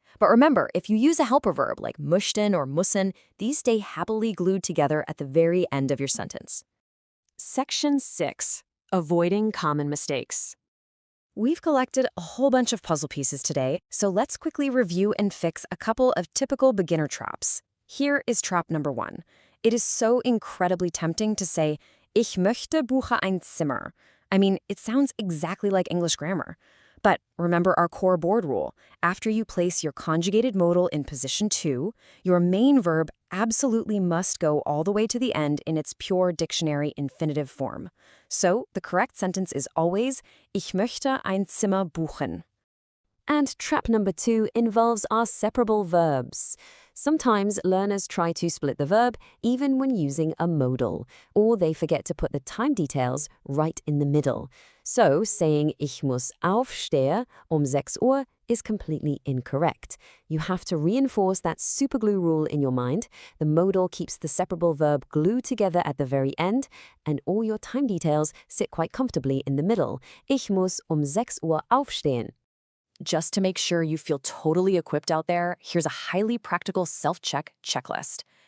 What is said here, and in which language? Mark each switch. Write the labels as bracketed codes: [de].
[en] But remember, if you use a helper verb like möchten or müssen, these stay happily glued together at the very end of your sentence. Section 6. Avoiding common mistakes. We've collected a whole bunch of puzzle pieces today, so let's quickly review and fix a couple of typical beginner traps. Here is trap number 1. It is so incredibly tempting to say, [de] ich möchte buche ein Zimmer. [en] I mean, it sounds exactly like English grammar. But remember our core board rule. After you place your conjugated modal in position 2, your main verb absolutely must go all the way to the end in its pure dictionary infinitive form. So the correct sentence is always, [de] ich möchte ein Zimmer buchen. [en] And trap number 2 involves our separable verbs. Sometimes learners try to split the verb even when using a modal, or they forget to put the time details right in the middle. So saying [de] ich muss aufstehen 6 Uhr [en] is completely incorrect. You have to reinforce that superglue rule in your mind. The modal keeps the separable verb glued together at the very end, and all your time details sit quite comfortably in the middle. [de] Ich muss 6 Uhr aufstehen. [en] Just to make sure you feel totally equipped out there, here's a highly practical self-check checklist.